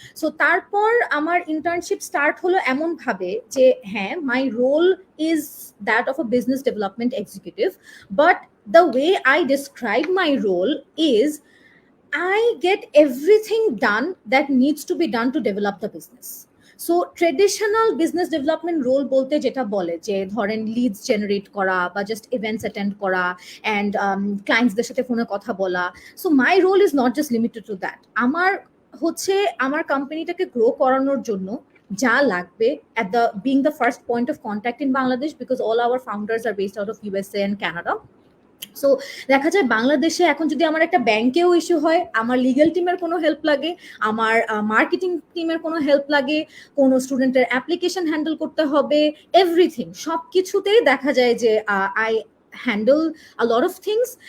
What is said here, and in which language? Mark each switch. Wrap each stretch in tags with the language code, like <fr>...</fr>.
<en>so</en> <bn>তারপর আমার internship start হলো এমনভাবে যে হ্যাঁ,</bn> <en>My role is that of a business development executive, but the way I describe my role is I get everything done that needs to be done to develop the business.</en> <bn>So traditional business development role বলতে যেটা বলে যে ধরেন Leeds generate করা বা just events attend করা and ক্লায়েন্টসদের সাথে ফোনে কথা বলা,</bn> <en>So my role is not just limited to that.</en> <bn>আমার হচ্ছে আমার কোম্পানিটাকে গ্রো করানোর জন্য যা লাগবে</bn> <en>at the being the first point of contact in Bangladesh, because all our founders are based out of USA and Canada.</en> <bn>So দেখা যায় বাংলাদেশে এখন যদি আমার একটা ব্যাংকেও ইস্যু হয়, আমার লিগ্যাল টিমের কোনো হেল্প লাগে, আমার মার্কেটিং টিমের কোনো হেল্প লাগে, কোনো স্টুডেন্টের অ্যাপ্লিকেশন হ্যান্ডেল করতে হবে, এভরিথিং, সব কিছুতেই দেখা যায় যে</bn> <en>I handle a lot of things.</en>